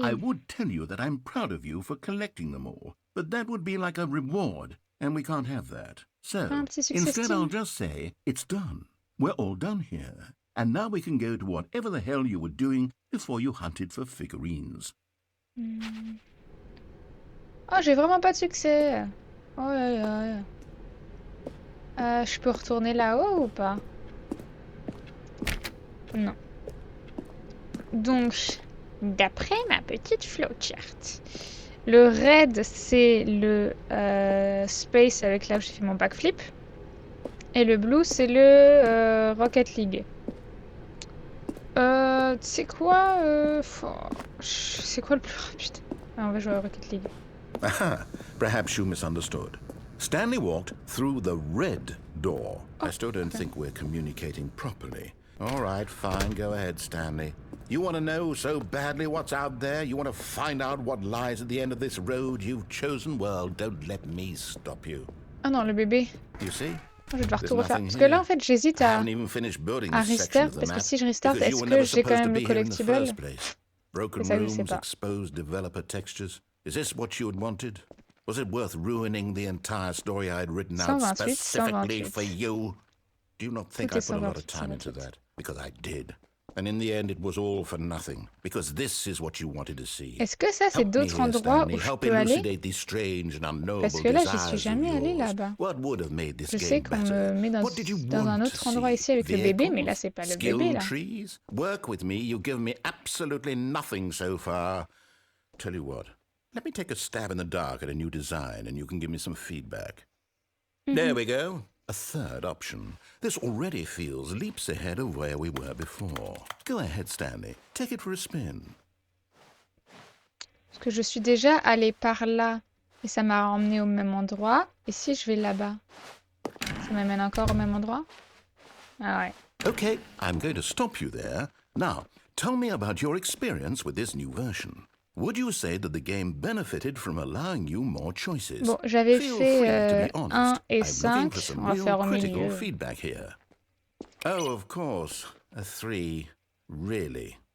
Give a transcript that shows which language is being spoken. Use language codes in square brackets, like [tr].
[en] I would tell you that I'm proud of you for collecting them all, but that would be like a reward, and we can't have that. So, instead I'll just say, it's done. We're all done here. And now we can go to whatever the hell you were doing before you hunted for figurines. [fr] Oh, j'ai vraiment pas de succès. Oh là là. Je peux retourner là-haut ou pas? Non. Donc, d'après ma petite flowchart, le red, c'est le space avec là où j'ai fait mon backflip. Et le blue, c'est le Rocket League. C'est quoi c'est quoi le plus rapide? Ah, on va jouer à Rocket League. [en] Aha, perhaps you misunderstood. Stanley walked through the red door. I still don't think we're communicating properly. All right, fine, go ahead, Stanley. You want to know so badly what's out there? You want to find out what lies at the end of this road you've chosen? Well, don't let me stop you. [fr] Ah non, le bébé. [en] You see? [fr] Je vais devoir tout refaire. Parce que là, en fait, j'hésite à restart. Parce que si je restart, est-ce que j'ai quand même le collectible? [en] Broken rooms, exposed developer textures. Is this what you had wanted? Was it worth ruining the entire story I had written out specifically for you? Do you not think I put a lot of time into that? Because I did. And in the end, it was all for nothing. Because this is what you wanted to see. [fr] Est-ce que ça, c'est d'autres endroits où je peux aller? Parce que là, j'y suis jamais allée là-bas. Je sais qu'on me met dans un autre endroit ici avec le bébé, mais là, c'est pas le bébé, là. [en] Work with me, you've given me absolutely nothing so far. Tell you what, let me take a stab in the dark at a new design and you can give me some feedback. There we go. A third option. This already feels leaps ahead of where we were before. Go ahead, Stanley. Take it for a spin. [fr] Parce que je suis déjà allée par là et ça m'a emmené au même endroit. Et si je vais là-bas, ça m'amène encore au même endroit? Ah ouais. [en] Okay, I'm going to stop you there. Now, tell me about your experience with this new version. Would you say that the game benefited from allowing you more choices? [fr] Bon, j'avais fait 1 et 5. On va faire au milieu. [en] Feedback here. Oh, of course. A 3. Really?